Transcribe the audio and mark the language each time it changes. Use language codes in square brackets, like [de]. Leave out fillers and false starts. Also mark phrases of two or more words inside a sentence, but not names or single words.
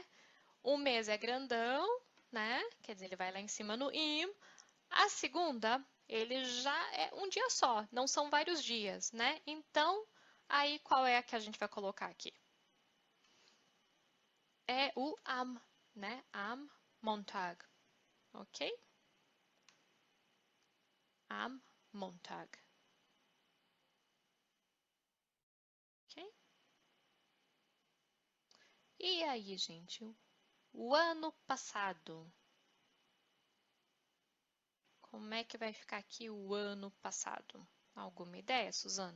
[pt] O mês é grandão, né? Quer dizer, ele vai lá em cima no im. A segunda, ele já é um dia só, não são vários dias, né? Então, aí qual é a que a gente vai colocar aqui? É o am, né? [de] Am Montag, ok? Am Montag. [pt] Ok? E aí, gente, o ano passado. Como é que vai ficar aqui o ano passado? Alguma ideia, Suzana?